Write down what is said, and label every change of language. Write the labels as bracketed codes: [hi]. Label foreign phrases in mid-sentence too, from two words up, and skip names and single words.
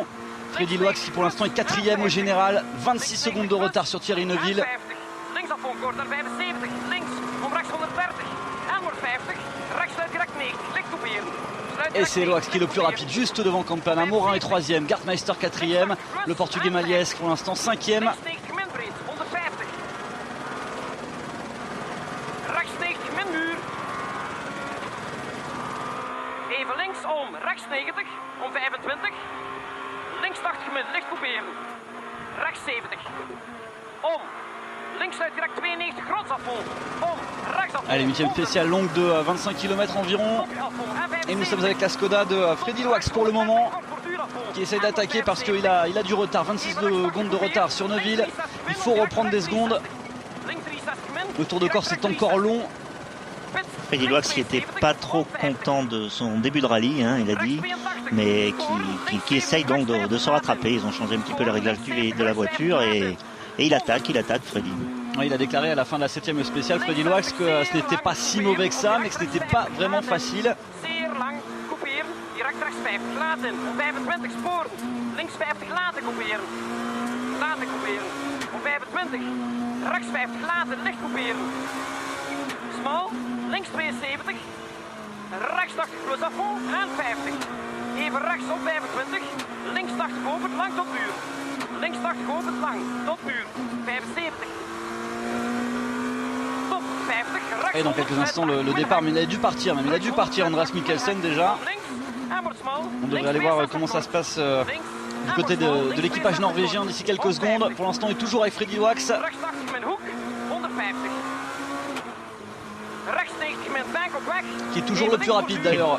[fr] Freddy Loax qui pour l'instant est 4e au général, 26 secondes de retard sur Thierry Neuville. Et c'est Loax qui est le plus rapide, juste devant Campana. Morin est 3e, Gartmeister 4e, le Portugais Magalhães pour l'instant 5e. [nl] Even linksom, rechts 90, om 25. Links 80 min, licht couperen. Rechts 70. Om. Links uitgerekt 92, grondsafval. Om. Rechtsafval. [fr] Allez, 8e spéciale longue de 25 km environ. Et nous sommes avec la Skoda de Freddy Loax pour le moment, qui essaie d'attaquer parce qu'il a du retard, 26 secondes de retard sur Neuville. Il faut reprendre des secondes. Le Tour de Corse est encore long. Freddy Loax qui n'était pas trop content de son début de rallye, hein, il a dit, mais qui essaye donc de se rattraper. Ils ont changé un petit peu le réglage de la voiture et il attaque Freddy. Ouais, il a déclaré à la fin de la 7e spéciale, Freddy Loax, que ce n'était pas si mauvais que ça, mais que ce n'était pas vraiment facile. [nl] Smal, links 72, rechts 80 plus [fr] à fond [nl] en 50. Even rechts op 25, links 80 open, lang tot muur. Links 80 open, lang tot muur. 75. Top 50, rechts. [fr] Et dans quelques instants le départ, mais il a dû partir Andreas Mikkelsen déjà. On devrait aller voir comment ça se passe du côté de l'équipage norvégien d'ici quelques secondes. Pour l'instant, il est toujours avec Freddy Loax, qui est toujours le plus rapide d'ailleurs.